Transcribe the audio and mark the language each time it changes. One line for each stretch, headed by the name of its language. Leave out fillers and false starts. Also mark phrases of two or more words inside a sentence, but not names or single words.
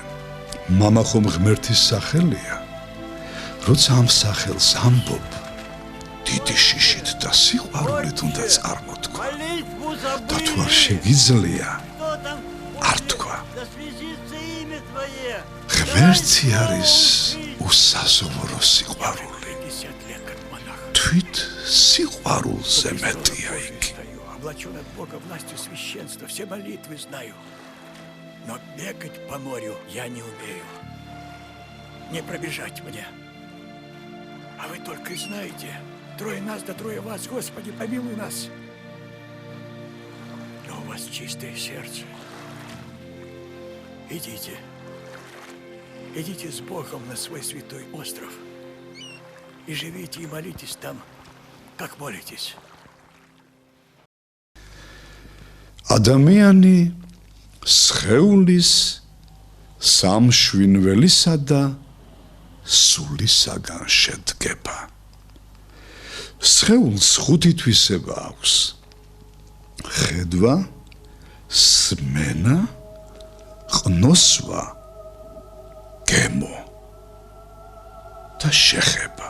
Georgian: მამა ხომ ღმერთის სახელია? როცა ამ სახელს ამბობ, დიდი შიშით და სიყვარულით უნდა წარმოთქვა. და თუ არ შეგიძლია, არ თქვა. ღმერთი არის უსაზღვრო სიყვარული. თვით სიყვარულზე მეტია იგი.
Russian: Облачен от Бога властью священства, все молитвы знаю. Но бегать по морю я не умею. Не пробежать мне. А вы только и знаете, трое нас да трое вас, Господи, помилуй нас. Но у вас чистое сердце. Идите. Идите с Богом на свой святой остров. И живите и молитесь там, как молитесь.
Georgian: ადამიანი სხეულის სამშვინველისა და სულისაგან შედგება. სხეულს ხუთი თვისება აქვს: ხედვა, სმენა, ყნოსვა, გემო და შეხება.